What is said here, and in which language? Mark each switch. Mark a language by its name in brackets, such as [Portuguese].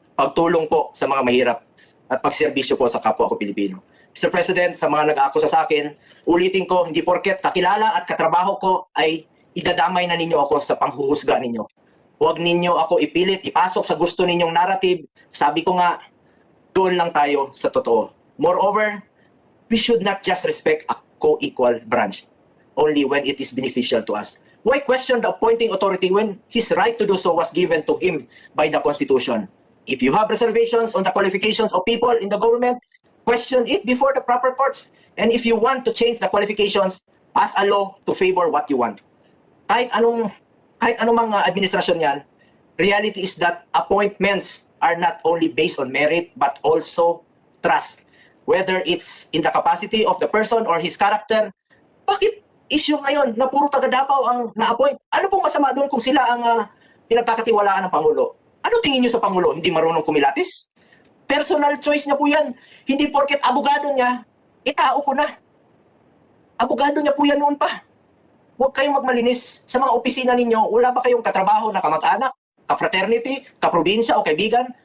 [Filipino] Pagtulong po sa mga mahirap at pagserbisyo po sa kapwa ko Pilipino. Mr. President, sa mga nag-aakusa sa akin, ulitin ko, hindi porket kakilala at katrabaho ko ay idadamay na ninyo ako sa panghuhusga ninyo. Huwag ninyo ako ipilit, ipasok sa gusto ninyong narrative. Sabi ko nga, doon lang tayo sa totoo. [English] Moreover, we should not just respect a co-equal branch only when it is beneficial to us. Why question the appointing authority when his right to do so was given to him by the Constitution? If you have reservations on the qualifications of people in the government, question it before the proper courts. And if you want to change the qualifications, pass a law to favor what you want. [Filipino] Kahit anong mga administrasyon yan, [English] reality is that appointments are not only based on merit but also trust. Whether it's in the capacity of the person or his character, [Filipino] bakit issue ngayon na puro taga Davao ang na-appoint? Ano pong masama doon kung sila ang pinagkakatiwalaan ng Pangulo? Ano tingin niyo sa Pangulo? Hindi marunong kumilatis? Personal choice niya po yan. Hindi porket abogado niya, itao ko na. Abogado niya po yan noon pa. Huwag kayong magmalinis sa mga opisina ninyo. Wala ba kayong katrabaho na kamag-anak, ka-fraternity, ka-probinsya o kaibigan?